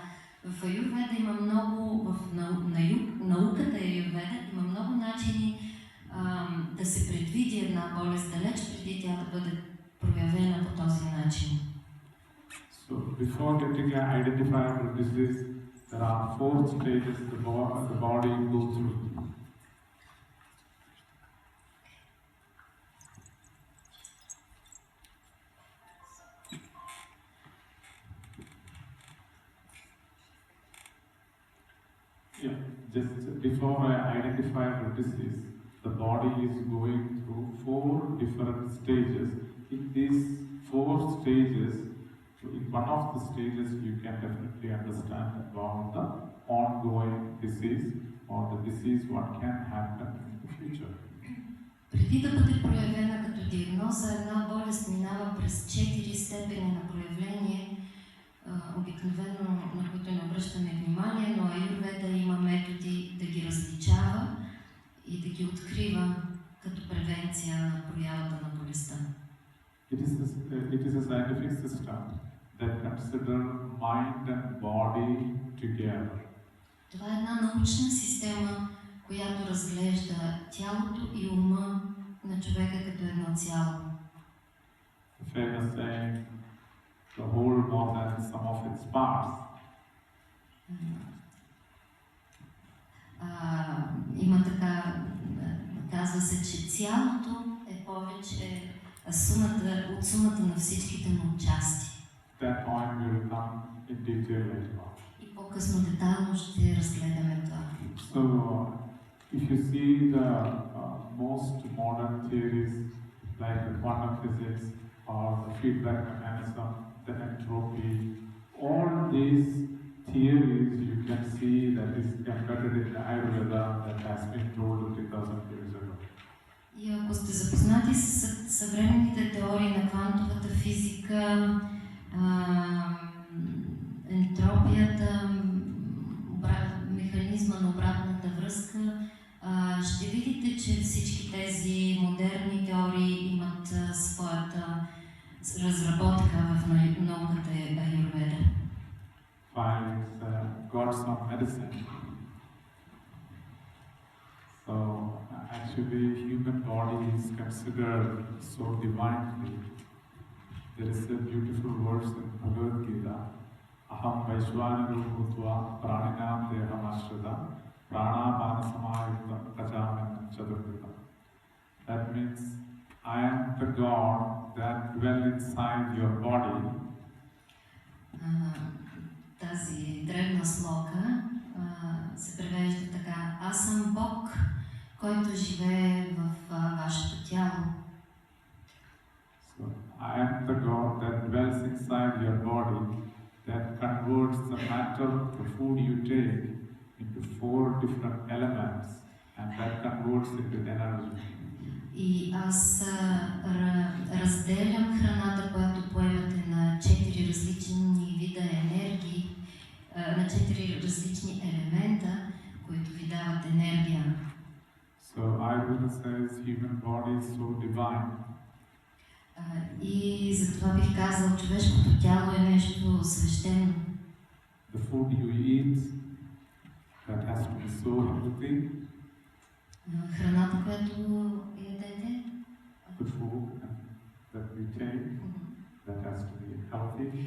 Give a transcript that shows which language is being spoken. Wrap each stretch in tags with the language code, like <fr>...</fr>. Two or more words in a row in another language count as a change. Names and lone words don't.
<bg>В аюрведа има много, в науката аюрведа има много начини да се предвиди една болест далеч преди тя да бъде проявена по този начин.</bg> <en>So before getting an identifiable disease, there are 4 stages the body goes through. Yeah, just before I identify the disease, the body is going through 4 different stages. In these 4 stages, in one of the stages, you can definitely understand about the ongoing disease or the disease what can happen in the future.</en> <bg>Преди да бъде проявена като диагноза, една болест минава през 4 степени на проявление, обикновено на които не обръщаме внимание, но аюрведа има методи да ги различава и да ги открива като превенция на проявата на болестта.</bg> <en>It is a scientific system that considers mind and body together.</en> <bg>Това е една научна система, която разглежда тялото и ума на човека като едно цяло.</bg> <en>The famous saying, the whole more than some of its parts.</en> <bg>Има така, казва се, че цялото е повече от сумата на всичките му части.</bg> <en>That point will come in detail later on.</en> <bg>И по-късно детайлно ще разгледаме това.</bg> <en>So, if you see the most modern theories like the quantum physics or the feedback mechanism, the entropy, all these theories you can see that is embedded in the Ayurveda that has been told 3000 years ago.</en> <bg>И ако сте запознати с съвременните теории на квантовата физика, ентропията, механизма на обратната връзка ще видите, че всички тези модерни теории имат своята разработка в науката аюрведа.</bg> <en>Finally, it's God's own medicine. So actually, human body is considered so divinely. There is a beautiful verse in Bhagavad Gita.</en> <sa>अहं वैश्वानरो भूत्वा प्राणिनां देहम् आश्रितः प्राणापान समायुक्तः पचाम्यन्नं चतुर्विधम्.</sa> <en>That means I am the God that dwell inside your body.</en> <bg>Тази древна слока се превежда така: аз съм Бог, който живее в вашето тяло.</bg> <en>So, I am the God that dwells inside your body, that converts the matter, the food you take, into 4 different elements, and that converts into energy.</en> <bg>И аз разделям храната, която поемате, на 4 различни вида енергии, на 4 различни елемента, които ви дават енергия.</bg> <en>So Ayurveda says human body is so divine.</en> <bg>И затова бих казал, човешкото тяло е нещо свещено.</bg> <en>The food you eat, that has to be so healthy.</en> <bg>Храната, която ядете,</bg> <en>The food that we take, that has to be healthy.</en>